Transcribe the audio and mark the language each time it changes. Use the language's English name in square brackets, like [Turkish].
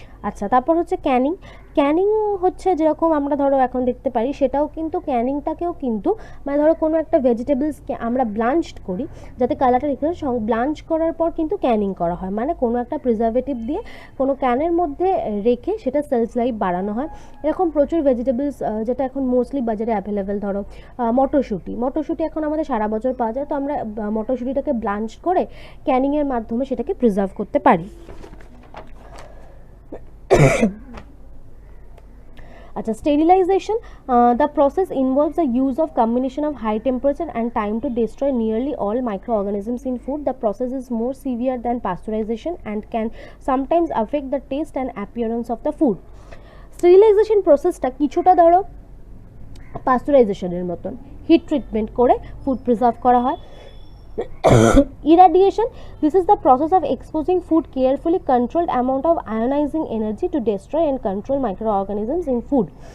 [Bangla] আচ্ছা, তারপর হচ্ছে ক্যানিং হচ্ছে যেরকম আমরা ধরো এখন দেখতে পারি, সেটাও কিন্তু ক্যানিংটাকেও কিন্তু মানে ধরো কোনো একটা ভেজিটেবলসকে আমরা ব্লাঞ্চড করি যাতে কালারটা রেখে, ব্লাঞ্চ করার পর কিন্তু ক্যানিং করা হয়, মানে কোনো একটা প্রিজারভেটিভ দিয়ে কোনো ক্যানের মধ্যে রেখে সেটা সেলফ লাইফ বাড়ানো হয়। এরকম প্রচুর ভেজিটেবলস যেটা এখন মোস্টলি বাজারে অ্যাভেলেবেল, ধরো মটরশুঁটি এখন আমাদের সারা বছর পাওয়া যায়, তো আমরা মটরশুঁটিটাকে ব্লাঞ্চ করে ক্যানিংয়ের মাধ্যমে সেটাকে প্রিজার্ভ করতে পারি। [English] আচ্ছা, sterilization, the process involves the use of combination of high temperature and time to destroy nearly all microorganisms in food. The process is more severe than pasteurization and can sometimes affect the taste and appearance of the food. [Bangla] Sterilization processটা কিছুটা ধরো পাস্তুরাইজেশনের মতন, hit treatment করে food preserve করা হয়। [English] Irradiation, this is the process of exposing food carefully controlled amount of ionizing energy to destroy and control microorganisms in food.